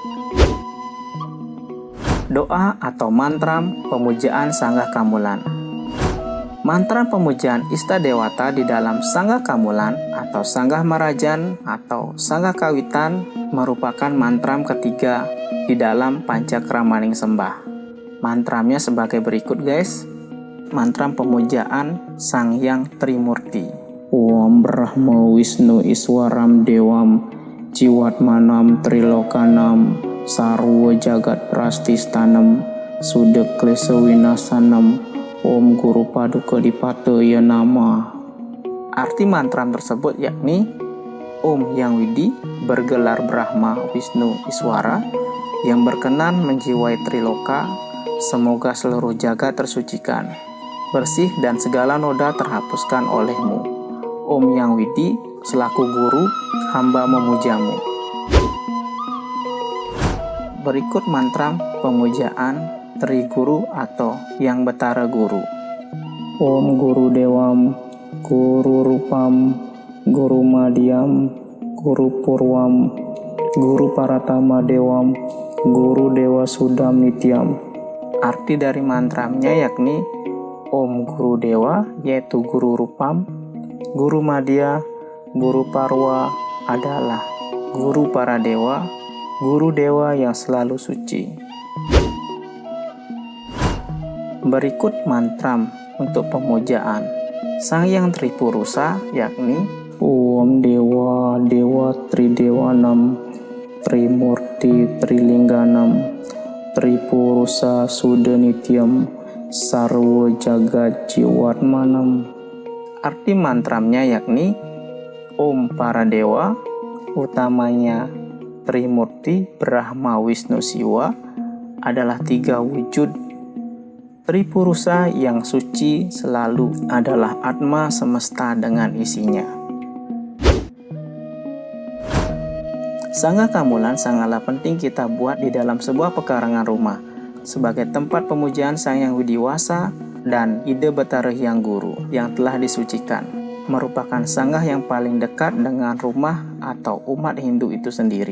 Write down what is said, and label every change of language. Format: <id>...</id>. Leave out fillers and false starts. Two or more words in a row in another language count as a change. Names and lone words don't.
<id>Doa atau mantram pemujaan sanggah kamulan. Mantra pemujaan Ista Dewata di dalam sanggah kamulan atau sanggah marajan atau sanggah kawitan merupakan mantram ketiga di dalam Pancakramaning Sembah. Mantramnya sebagai berikut guys. Mantram pemujaan Sang Hyang Trimurti.</id> <sa>Om Brahma Wisnu Iswaram Dewam Jiwatmanam Trilokanam Sarwa Jagat Prastistanam Sudeklesa Winasanam Om Guru Paduka Dipataya Nama.</sa> <id>Arti mantram tersebut yakni Om Yang Widi bergelar Brahma Wisnu Iswara yang berkenan menjiwai Triloka, semoga seluruh jagat tersucikan, bersih dan segala noda terhapuskan olehmu. Om Yang Widi selaku guru, hamba memujamu. Berikut mantram pemujaan Tri Guru atau Yang Betara Guru.</id> <sa>Om Guru Dewam, Guru Rupam, Guru Madhyam, Guru Purwam, Guru Paratama Dewam, Guru Dewa Sudam Nityam.</sa> <id>Arti dari mantramnya yakni Om Guru Dewa yaitu Guru Rupam, Guru Madya, Guru Parwa adalah guru para dewa, guru dewa yang selalu suci. Berikut mantram untuk pemujaan Sang Hyang Tripurusa yakni</id> <sa>Om Dewa Dewa Tridewanam Trimurti Trilingganam Tripurusa Sudanityam Sarwa Jagat Jiwatmanam.</sa> <id>Arti mantramnya yakni Om para dewa, utamanya Trimurti, Brahma, Wisnu, Siwa adalah tiga wujud Tripurusa yang suci selalu adalah Atma semesta dengan isinya. Sanggah kamulan sangatlah penting kita buat di dalam sebuah pekarangan rumah sebagai tempat pemujaan Sang Hyang Widiwasa dan Ida Betara Hyang Guru yang telah disucikan, merupakan sanggah yang paling dekat dengan rumah atau umat Hindu itu sendiri.</id>